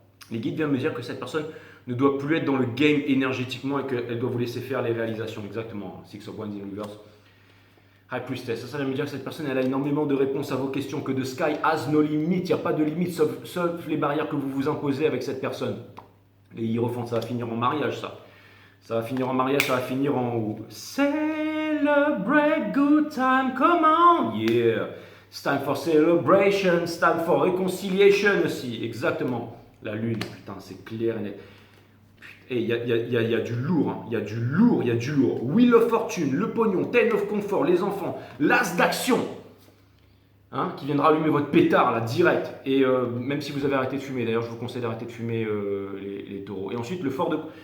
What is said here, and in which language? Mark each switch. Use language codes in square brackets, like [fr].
[fr] Les guides viennent me dire que cette personne ne doit plus être dans le game énergétiquement et qu'elle doit vous laisser faire les réalisations. Exactement. Six of Wands in Reverse. High Priestess. Ça vient me dire que cette personne elle a énormément de réponses à vos questions, que [en] the sky has no limit. [fr] Il n'y a pas de limite sauf les barrières que vous vous imposez avec cette personne. Les hiérophants, ça va finir en mariage ça. Ça va finir en mariage, ça va finir en haut. [en] Celebrate good time, come on, yeah. It's time for celebration, it's time for reconciliation [fr] aussi, exactement. La lune, putain, c'est clair et net. Et il y a du lourd, hein. Il y a du lourd. Wheel of Fortune, le pognon, Ten of Comfort, les enfants, l'as d'action. hein, qui viendra allumer votre pétard là direct. Et même si vous avez arrêté de fumer, d'ailleurs je vous conseille d'arrêter de fumer les taureaux. Et ensuite le fort de...